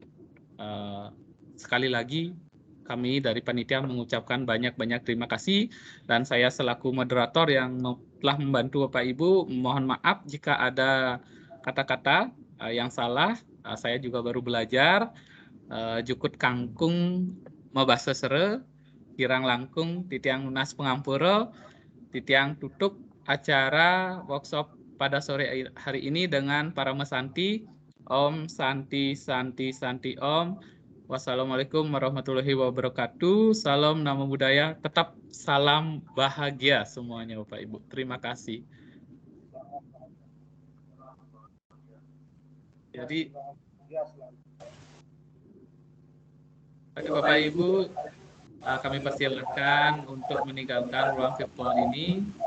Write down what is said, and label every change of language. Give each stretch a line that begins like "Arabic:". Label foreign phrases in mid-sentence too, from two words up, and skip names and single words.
Indonesian: Sekali lagi kami dari panitia mengucapkan banyak-banyak terima kasih, dan saya selaku moderator yang telah membantu Bapak Ibu mohon maaf jika ada kata-kata yang salah. Saya juga baru belajar.
Balinese: Jukut kangkung mebasa sere, kirang langkung titiang lunas pengampuro, titiang tutup
Indonesian: acara workshop pada sore hari ini dengan para
Balinese: mesanti.
Sanskrit: Om Santi Santi Santi Om.
Arabic: Wassalamualaikum warahmatullahi wabarakatuh.
Pali: Salam Namo Buddhaya.
Indonesian: Tetap salam bahagia semuanya Bapak Ibu. Terima kasih. Jadi Bapak Ibu, kami persilakan untuk meninggalkan ruang virtual ini.